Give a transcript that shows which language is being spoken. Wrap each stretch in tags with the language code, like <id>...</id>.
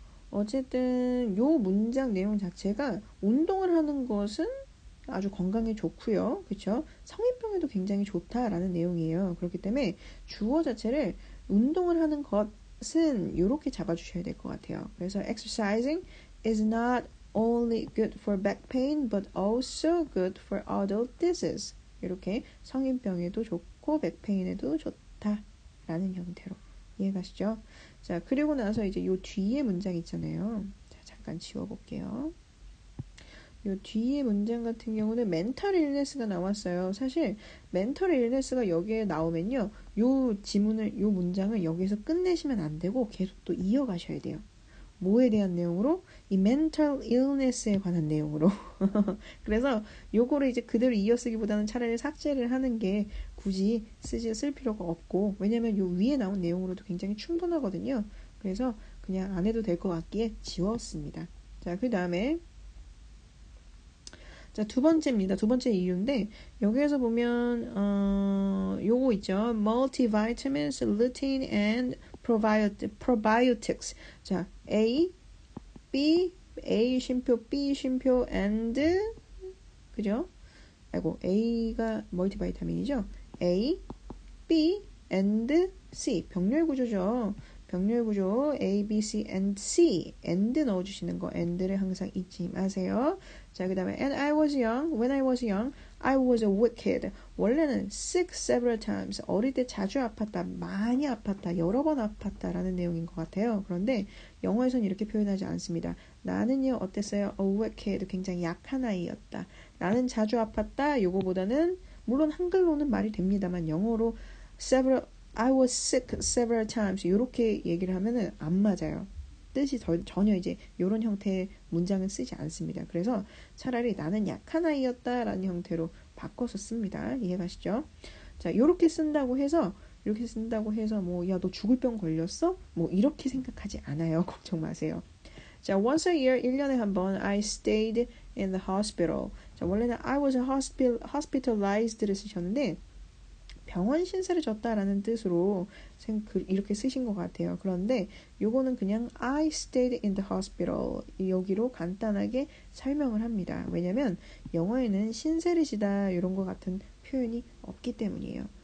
<ko>어쨌든 요 문장 내용 자체가 운동을 하는 것은 아주 건강에 좋고요. 그렇죠? 성인병에도 굉장히 좋다라는 내용이에요. 그렇기 때문에 주어 자체를 운동을 하는 것은 이렇게 잡아주셔야 될 것 같아요.</ko> <en>그래서 exercising is not only good for back pain but also good for adult disease.</en> <ko>이렇게 성인병에도 좋고 백페인에도 좋다라는 형태로 이해가시죠? 자, 그리고 나서 이제 요 뒤에 문장 있잖아요. 자, 잠깐 지워볼게요. 요 뒤에 문장 같은 경우는 멘탈 일네스가 나왔어요. 사실 멘탈 일네스가 여기에 나오면요. 요 문장을 여기서 끝내시면 안 되고 계속 또 이어가셔야 돼요. 뭐에 대한 내용으로? 이 mental illness에 관한 내용으로. 그래서 요거를 이제 그대로 이어쓰기보다는 차라리 삭제를 하는 게 굳이 쓸 필요가 없고, 왜냐면 요 위에 나온 내용으로도 굉장히 충분하거든요. 그래서 그냥 안 해도 될 것 같기에 지웠습니다. 자, 그 다음에 자, 두 번째입니다. 두 번째 이유인데 여기에서 보면 요거 있죠.</ko> <en>multivitamins, lutein and probiotics.</en> <ko>자, A, B, A 쉼표, B 쉼표 and 그죠? 아이고, A가 멀티바이타민이죠. A, B and C 병렬 구조죠. 병렬 구조 A, B, C, and C and 넣어주시는 거 and를 항상 잊지 마세요.</ko> <en>자, 그 다음에 and I was young, when I was young, I was a wicked.</en> <ko>원래는</ko> <en>sick several times.</en> <ko>어릴 때 자주 아팠다, 많이 아팠다, 여러 번 아팠다라는 내용인 것 같아요. 그런데 영어에서는 이렇게 표현하지 않습니다. 나는요, 어땠어요?</ko> <en>A wicked,</en> <ko>굉장히 약한 아이였다. 나는 자주 아팠다, 요거보다는 물론 한글로는 말이 됩니다만 영어로</ko> <en>I was sick several times</en> <ko>이렇게 얘기를 하면은 안 맞아요. 뜻이 전혀 이제 이런 형태의 문장은 쓰지 않습니다. 그래서 차라리 나는 약한 아이였다라는 형태로 바꿔서 씁니다. 이해가시죠? 자, 이렇게 쓴다고 해서 뭐 야, 너 죽을 병 걸렸어? 뭐 이렇게 생각하지 않아요. 걱정 마세요.</ko> <en>자, once a year</en> <ko>1년에 한 번</ko> <en>I stayed in the hospital.</en> <ko>자, 원래는</ko> <en>I was hospitalized</en> <ko>를 쓰셨는데 병원 신세를 졌다라는 뜻으로 이렇게 쓰신 것 같아요. 그런데 요거는 그냥</ko> <en>I stayed in the hospital</en> <ko>여기로 간단하게 설명을 합니다. 왜냐면 영어에는 신세를 지다 이런 것 같은 표현이 없기 때문이에요.</ko>